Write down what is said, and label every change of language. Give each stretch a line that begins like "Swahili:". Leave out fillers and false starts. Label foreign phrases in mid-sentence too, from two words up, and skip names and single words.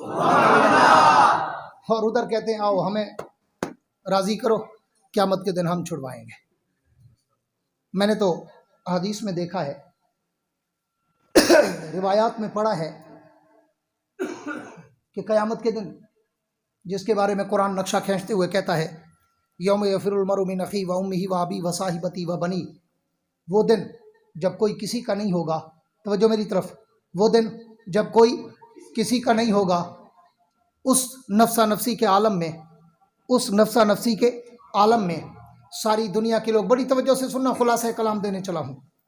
Urdu: اور ادھر کہتے ہیں آؤ ہمیں راضی کرو, قیامت کے دن ہم چھڑوائیں گے. میں نے تو حدیث میں دیکھا ہے, روایات میں پڑھا ہے کہ قیامت کے دن جس کے بارے میں قرآن نقشہ کھینچتے ہوئے کہتا ہے
Arabic: یوم یفر المرء من اخیہ و امہ و ابیہ و صاحبتہ و بنیہ,
Urdu: وہ دن جب کوئی کسی کا نہیں ہوگا, توجہ میری طرف, وہ دن جب کوئی کسی کا نہیں ہوگا, اس نفسا نفسی کے عالم میں, اس نفسا نفسی کے عالم میں ساری دنیا کے لوگ, بڑی توجہ سے سننا, خلاصہ کلام دینے چلا ہوں.